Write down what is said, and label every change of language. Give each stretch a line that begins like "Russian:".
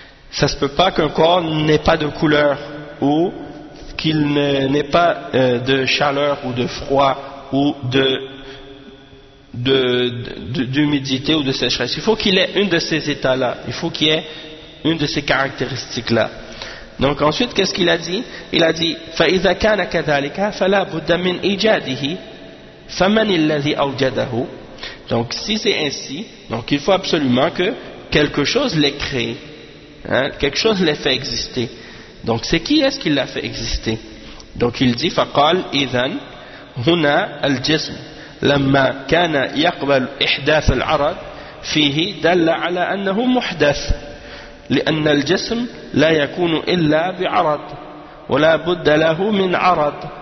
French: Ça ne se peut pas qu'un corps n'ait pas de couleur ou qu'il n'ait pas de chaleur ou de froid ou d'humidité ou de sécheresse. Il faut qu'il ait une de ces états-là. Il faut qu'il ait une de ces caractéristiques-là. Donc ensuite, qu'est-ce qu'il a dit? Il a dit
Arabic: فَإِذَا كَانَ كَذَلِكَ فَلَا بُدَّ مِنْ إِجَادِهِ فَمَنِ الَّذِي أَوْجَدَهُ.
French: Donc si c'est ainsi, donc il faut absolument que quelque chose l'ait créé, hein, quelque chose l'ait fait exister. Donc c'est qui est-ce qui l'a fait exister? Donc il dit
Arabic: فَقَالْ إِذَنْ هُنَا الْجِسْمُ لَمَّا كَانَ يَقْبَلُ إِحْدَاثَ الْعَرَضِ فِيهِ دَلَّ عَلَى أَنَّهُ مُحْدَثُ لأن الجسم لا يكون إلا بعرض ولا بد له من عرض